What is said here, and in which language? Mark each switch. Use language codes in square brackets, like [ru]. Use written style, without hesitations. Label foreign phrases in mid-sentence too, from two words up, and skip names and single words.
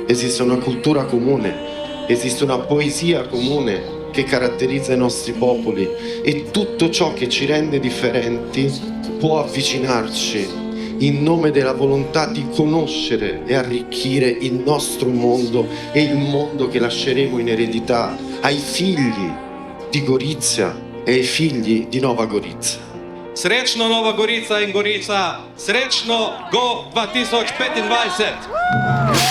[it] Esiste una cultura comune, esiste una poesia comune che caratterizza i nostri popoli e tutto ciò che ci rende differenti può avvicinarci in nome della volontà di conoscere e arricchire il nostro mondo e il mondo che lasceremo in eredità ai figli di Gorizia e ai figli di Nova Gorizia. [sl] Srečno Nova Gorica in Gorica, srečno Go 2025!